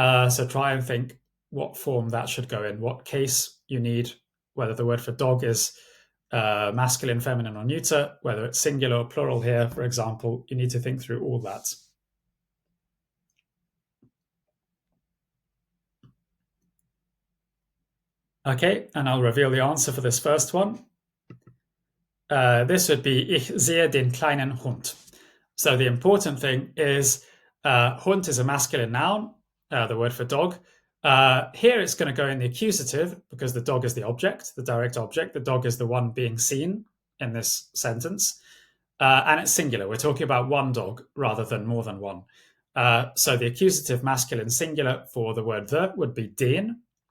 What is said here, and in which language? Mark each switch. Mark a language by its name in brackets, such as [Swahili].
[English] So try and think what form that should go in, what case you need, whether the word for dog is masculine, feminine, or neuter, whether it's singular or plural here, for example. You need to think through all that. Okay, and I'll reveal the answer for this first one. This would be, [German] ich sehe den kleinen Hund. [English] So the important thing is Hund is a masculine noun, the word for dog. Here it's going to go in the accusative because the dog is the object, the direct object. The dog is the one being seen in this sentence. And it's singular. We're talking about one dog rather than more than one. So the accusative masculine singular for the word the would be den.